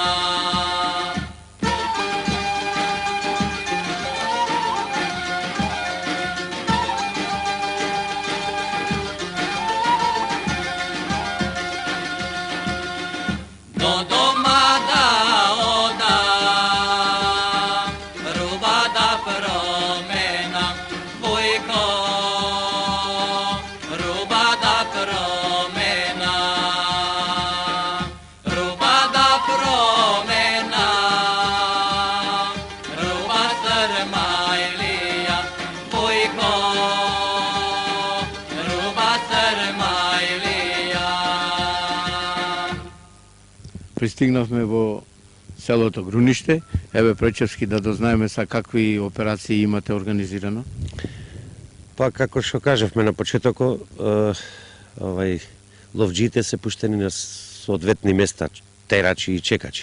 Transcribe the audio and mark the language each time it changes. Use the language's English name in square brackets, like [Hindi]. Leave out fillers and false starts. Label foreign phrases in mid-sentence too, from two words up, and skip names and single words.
[Macedonian] До дома да одам, руба да променам, Вујко, руба да променам, руба да променам, руба срмајлија, Вујко, руба срмајлија. Пристигнавме во селото Груниште. Еве пречевски да дознаеме са какви операции имате организирано. Па како што кажавме на почетокот, ловџиите се пуштени на соодветни места, терачи и чекачи.